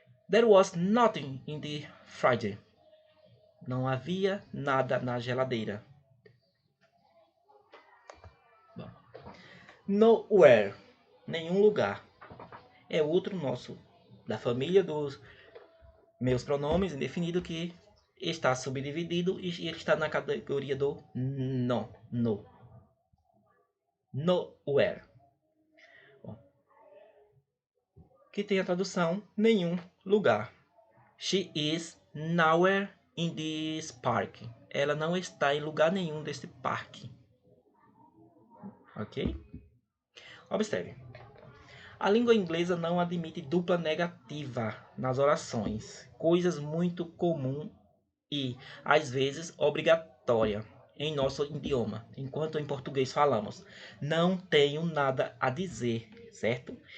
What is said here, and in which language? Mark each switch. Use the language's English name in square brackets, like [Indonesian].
[English] There was nothing in the fridge. [Portuguese] Não havia nada na geladeira. Bom. Nowhere. Nenhum lugar. É outro nosso da família dos meus pronomes indefinido que está subdividido e ele está na categoria do no. Nowhere. Bom, que tem a tradução nenhum lugar. [English] She is nowhere in this park. [Portuguese] Ela não está em lugar nenhum deste parque. Ok? Observe. A língua inglesa não admite dupla negativa nas orações, coisas muito comum e, às vezes, obrigatória em nosso idioma, enquanto em português falamos não tenho nada a dizer, certo?